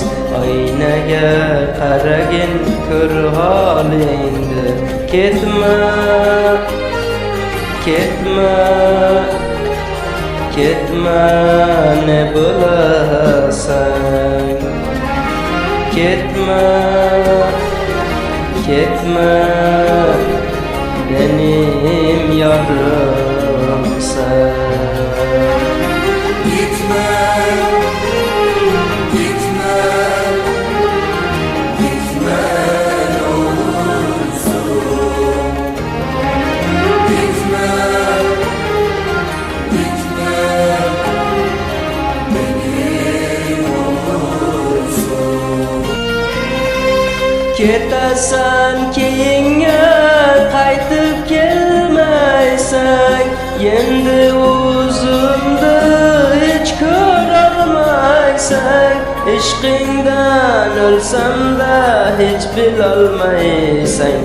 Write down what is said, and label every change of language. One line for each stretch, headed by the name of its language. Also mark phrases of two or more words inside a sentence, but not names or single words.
Uzbek: Oynaga qaragin, ko'r holingni. Ketma, ketma, ketma, ne bo'lasan. Ketma, ketma,
Turkish: benim yorimsan. Gitme, gitme, gitme ne olursun. Gitme, gitme, benim olursun.
Uzbek: Ketasan keyinga qaytib kelmaysan. Endi o'zimni hech ko'rolmaysan. Ishqingdan o'lsam-da hech bilolmaysan.